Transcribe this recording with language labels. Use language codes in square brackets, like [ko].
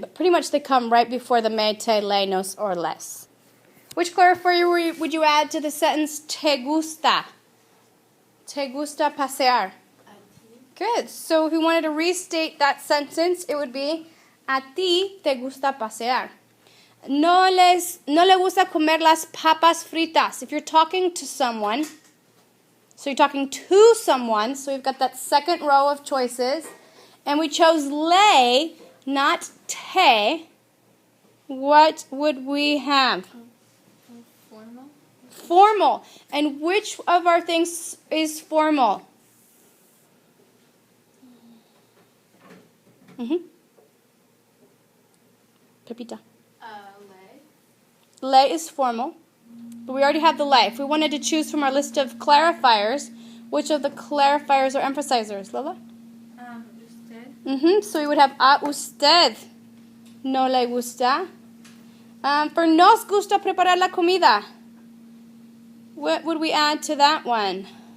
[en] But pretty much they come right before the me, te, le, nos, or les. Which clarifier would you add to the sentence te gusta? Te gusta pasear. Good. So if we wanted to restate that sentence, it would be a ti te gusta pasear. [es] No le gusta comer las papas fritas. [en] If you're talking to someone, so you're talking to someone, so we've got that second row of choices, and we chose le, not te, what would we have? Formal. Formal. And which of our things is formal? Pepita. Le. Le is formal, but we already have the le. If we wanted to choose from our list of clarifiers, which of the clarifiers are emphasizers? Lola? [es] Usted. [en] So we would have a usted. No le gusta. [es] For nos gusta preparar la comida. [en] What would we add to that one?